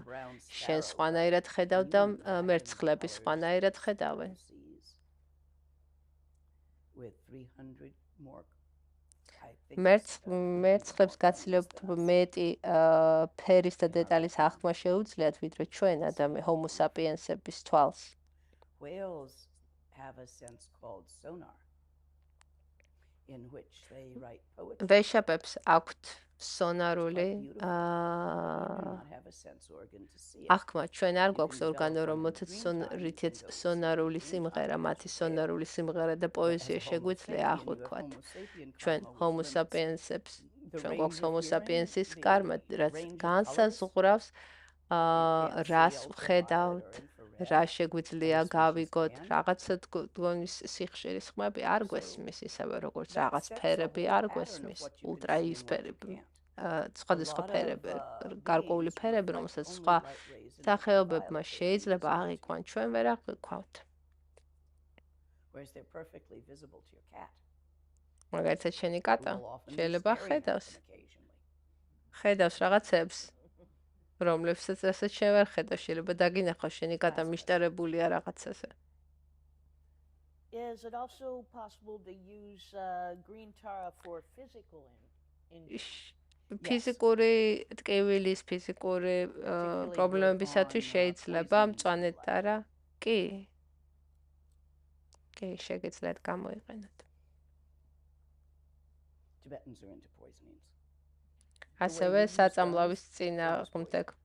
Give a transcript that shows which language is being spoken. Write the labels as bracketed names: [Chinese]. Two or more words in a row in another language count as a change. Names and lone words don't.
[Georgian] შენ სხვანაირად ხედავ და მერცხლები სხვანაირად ხედავენ. მერცხლებს გაცილებით მეტი ფერის და დეტალის აღქმა შეუძლიათ, ვიდრე ჩვენ [Latin] homo sapiensების [Georgian] თვალს. [English] Whales have a sense called sonar. In which they write poetry. [Georgian] ვეშაპებს აქვთ სონარული აღქმა. ჩვენ არ გვაქვს ორგანო, რითიც სონარული სიმღერა, მათი სონარული სიმღერა და პოეზია შეგვიძლია აღვქვათ. ჩვენ [Latin] homo sapiensებს, [Georgian] ჩვენ გვაქვს [Latin] homo sapiensis [Georgian] karma, რაც განსაზღვრავს რას ვხედავთ, რა შეგვიძლია გავიგოთ, რაღაცა თქვენის სიხშირის ხმები არ გვესმის, ისევე როგორც რაღაც ფერები არ გვესმის, ულტრაიისფერები, სხვადასხვა ფერები, გარკვეული ფერები, რომელსაც სხვა სახეობებმა შეიძლება აღიქვან, ჩვენ ვერ აღვიქვავთ. მაგალითად შენი კატა შეიძლება ხედავს რაღაცებს, რომლებსაც რასაც შენ ვერ ხედავ, შეიძლება დაგინახოს შენი კატა მიშტერებულია რაღაცაზე. [English] Is it also possible to use green tara for physical injury? [Georgian] ფიზიკური ტკივილის, ფიზიკური პრობლემებისათვის შეიძლება მწვანე ტარა? კი. კი, შეგიძლიათ გამოიყენოთ. [English] Tibetans are into poisonings. [Georgian] ასევე საწამლავის წინააღმდეგ.